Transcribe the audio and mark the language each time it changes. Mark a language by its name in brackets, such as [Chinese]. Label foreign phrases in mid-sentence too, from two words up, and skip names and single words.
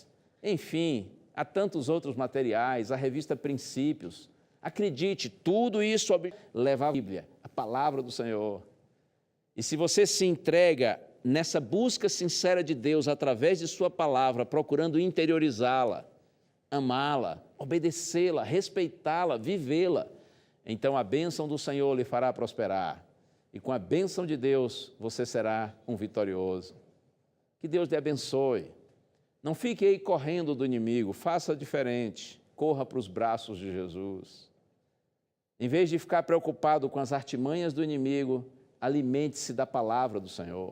[Portuguese] Enfim, há tantos outros materiais, a revista Princípios. Acredite, tudo isso leva a Bíblia, a palavra do Senhor. E se você se entrega nessa busca sincera de Deus através de sua palavra, procurando interiorizá-la, amá-la, obedecê-la, respeitá-la, vivê-la, então a bênção do Senhor lhe fará prosperar. E com a bênção de Deus, você será um vitorioso. Que Deus lhe abençoe. Não fique aí correndo do inimigo, faça diferente. Corra para os braços de Jesus. Em vez de ficar preocupado com as artimanhas do inimigo, alimente-se da palavra do Senhor.